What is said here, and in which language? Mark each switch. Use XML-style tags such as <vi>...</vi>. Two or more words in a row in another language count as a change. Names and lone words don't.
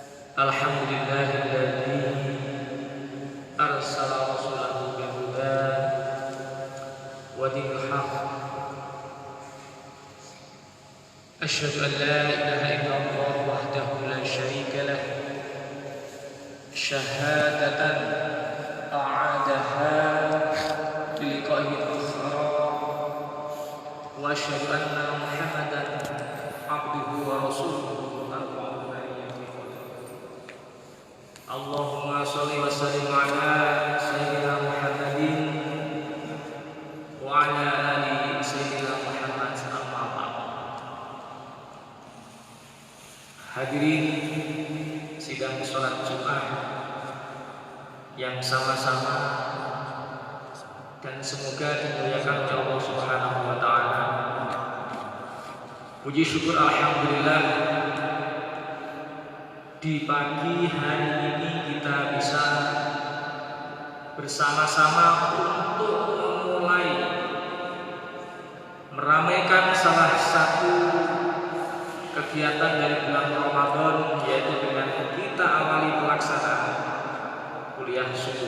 <ar>الحمد لله الذي أرسل رسوله بالهدى ودين الحق. أشهد أن لا إله إلا الله وحده لا شريك له، شهادة أعدها بلقاء الأخرى، وأشهد أن محمدا عبده ورسوله. اللهم صل وسلم على سيدنا محمد وعلى آل سيدنا محمد، أما بعد.</ar> <id>Hadirin sidang salat Jumat yang sama-sama dan semoga dimuliakan oleh Allah</id> <ar>سبحانه وتعالى.</ar> <id>Puji syukur alhamdulillah, di pagi hari ini kita bisa bersama-sama untuk memulai meramaikan salah satu kegiatan dari bulan Ramadan, yaitu dengan kita awali pelaksanaan kuliah subuh.</id>